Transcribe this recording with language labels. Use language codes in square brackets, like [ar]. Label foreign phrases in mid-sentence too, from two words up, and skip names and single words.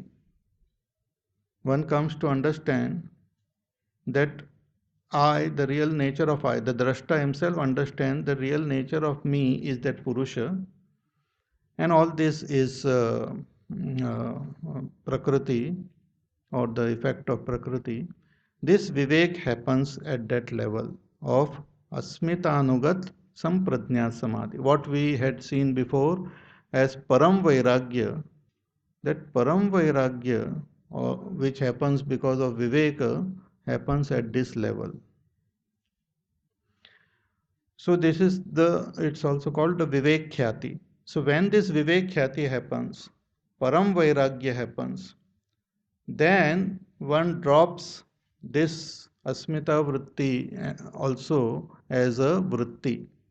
[en] One comes to understand that I, the real nature of I, the drashta himself understands the real nature of me is that purusha, and all this is prakriti or the effect of prakriti. This vivek happens at that level of [sa] asmitanugat sampradnya samadhi. [en] What we had seen before as [sa] param vairagya, [en] that [sa] param vairagya, [en] which happens because of viveka, happens at this level. So this is it's also called the [sa] vivek khyati. [en] So when this [sa] vivek khyati [en] happens, [sa] param vairagya [en] happens, then one drops this [sa] asmita vritti [en] also as a vritti.